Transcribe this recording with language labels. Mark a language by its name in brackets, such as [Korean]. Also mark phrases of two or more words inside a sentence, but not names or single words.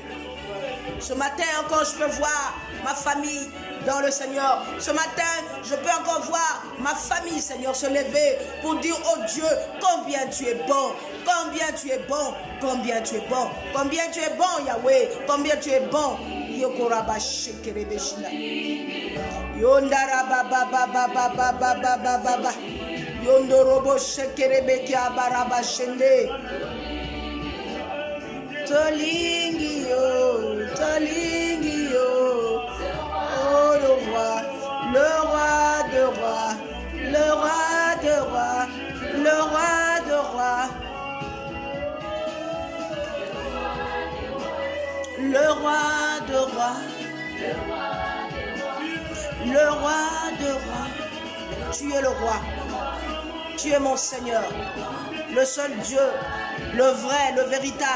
[French] Ce matin encore, je peux voir ma famille dans le Seigneur. Ce matin, je peux encore voir ma famille, Seigneur, se lever pour dire, oh Dieu, combien tu es bon, combien tu es bon, combien tu es bon, combien tu es bon, Yahweh, combien tu es bon. Yokoraba shekere beshina. Yondara baba baba baba baba baba. Yondorobo shekere bekia baraba shende. [Lingala] Tolingi yo, tolingi yo. [French] Oh le roi de rois, le roi de rois, le roi de rois. Le roi de rois, le roi de rois, tu es le roi, tu es mon Seigneur, le seul Dieu, le vrai, le véritable.